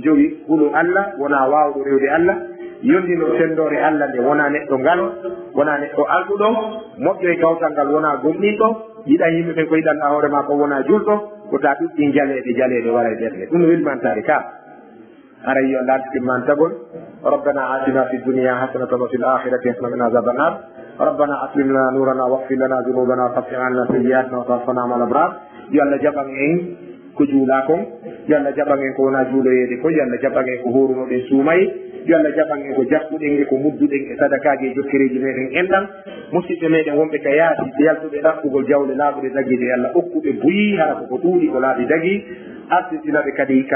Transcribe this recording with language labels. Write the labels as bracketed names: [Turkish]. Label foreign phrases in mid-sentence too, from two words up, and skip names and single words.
[Fula] jogi huɗo allah wona wawɗo rewde allah yondino sendore allah nde wona neɗɗo ngal wona neɗɗo alɗuɗo moƴƴo e kawtal ngal wona gomɗinɗo yiɗa yimɓe ɓen ko yiɗanɗa hoore ma ko wona julɗo ko ta ɗuɗɗi jaleɗe wara e ɓerde ɗum no welmantade ka ara yo allah ardiɗimmantagol [Arabic] ربنا آتنا في الدنيا حسنة وفي الآخرة حسنة من عذاب النار ربنا أتمم لنا نورنا واغفر لنا ذنوبنا وكفر عنا سيئاتنا وتوفنا مع الأبرار [Fula] yo allah jaɓan en ko juula kon yo allah jaɓan en ko wona juuloyeede ko yo allah jaɓan en ko horunoɗen suumaye yo allah jaɓan en ko jakkuɗen e ko mudduɗen e sadakaji e jokkereji meɗen enɗan musidɓe meɗen wonɓe ka yaasi yaltuɓe ɗaɓɓugol jawle laaɓuɗe daguiɗe allah okkuɓe buyi hara koko ɗuuɗi ko laaɓi dagui arditinaɓe kadi ka